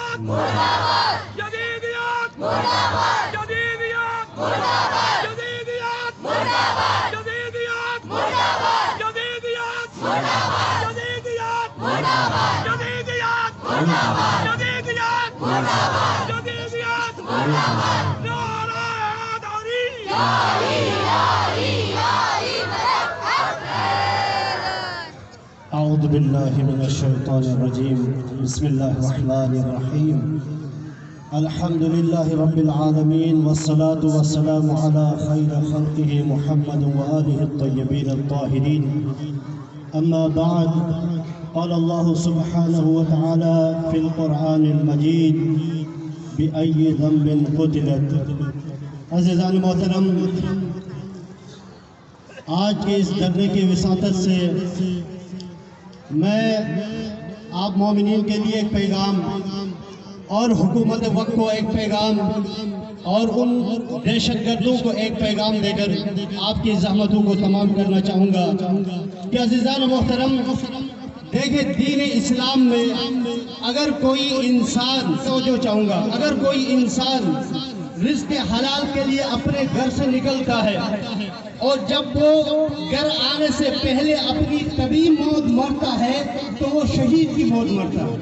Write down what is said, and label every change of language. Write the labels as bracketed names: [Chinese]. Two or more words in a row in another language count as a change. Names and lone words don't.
[Urdu] جدیدیت مردہ باد، جدیدیت مردہ باد، جدیدیت مردہ باد، جدیدیت مردہ باد، جدیدیت مردہ باد، جدیدیت مردہ باد، جدیدیت مردہ باد، جدیدیت مردہ باد، جدیدیت مردہ باد. نعرہ حیدری، یاری یاری یاری [Arabic] أعوذ بالله من الشيطان الرجيم بسم الله الرحمن الرحيم الحمد لله رب العالمين والصلاة والسلام على خير خلقه محمد وآله الطيبين الطاهرين أما بعد قال الله سبحانه وتعالى في القرآن المجيد بأي ذنب قتلت. [Urdu] عزیزان محترم، آج کے اس دھرنے کی وساطت سے میں آپ مومنین کے لیے ایک پیغام اور حکومت وقت کو ایک پیغام اور ان دہشت گردوں کو ایک پیغام دے کر آپ کی زحمتوں کو تمام کرنا چاہوں گا کہ عزیزان محترم، دیکھیں دین اسلام میں اگر کوئی انسان اگر کوئی انسان رزق حلال کے لیے اپنے گھر سے نکلتا ہے اور جب وہ گھر آنے سے پہلے اپنی طبی موت مرتا ہے تو وہ شہید کی موت مرتا ہے۔